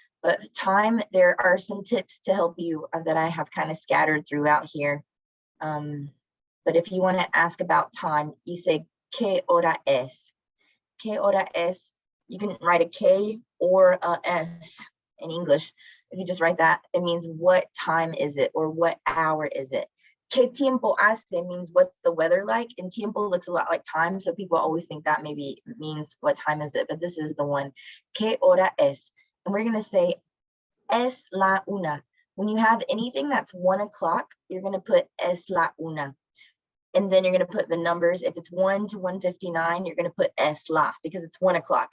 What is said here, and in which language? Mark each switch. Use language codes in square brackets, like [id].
[en] But time, there are some tips to help you that I have kind of scattered throughout here. But if you want to ask about time, you say, [es] ¿Qué hora es? ¿Qué hora es? [en] You can write a K or a S in English. If you just write that, it means what time is it or what hour is it? [es] ¿Qué tiempo hace [en] means what's the weather like? And tiempo looks a lot like time, so people always think that maybe means what time is it, but this is the one. [es] ¿Qué hora es? [en] And we're going to say [es] es la una. [en] When you have anything that's 1 o'clock, you're going to put es la una. And then you're going to put the numbers. If it's 1 to 159, you're going to put [es] es la [en] because it's 1 o'clock.